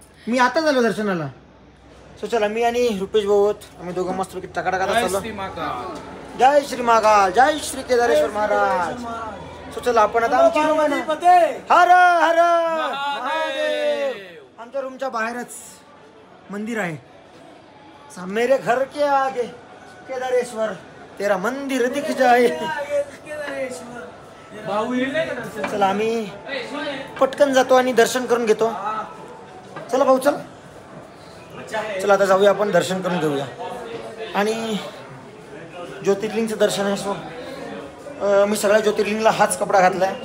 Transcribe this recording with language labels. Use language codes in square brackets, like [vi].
[mr] मी आता झालो दर्शनाला. सो चला, मी आणि रुपेश भाऊ आहोत, आम्ही दोघं मस्त टकाटका चाललो. जय श्री महाकाल, जय श्री केदारेश्वर महाराज. सो चला, आपण आता आमची रूम आहे ना, हर हर महादेव. आमच्या रूमच्या बाहेरच मंदिर आहे. [hi] मेरे घर के आगे केदारेश्वर तेरा मंदिर दिख जाए. [mr] चला, आम्ही पटकन जातो आणि दर्शन करून घेतो. चला भाऊ, चल. चला आता जाऊया, आपण दर्शन करून घेऊया. आणि ज्योतिर्लिंगचं दर्शन आहे. सो मी सगळ्या ज्योतिर्लिंगला हाच कपडा घातला आहे.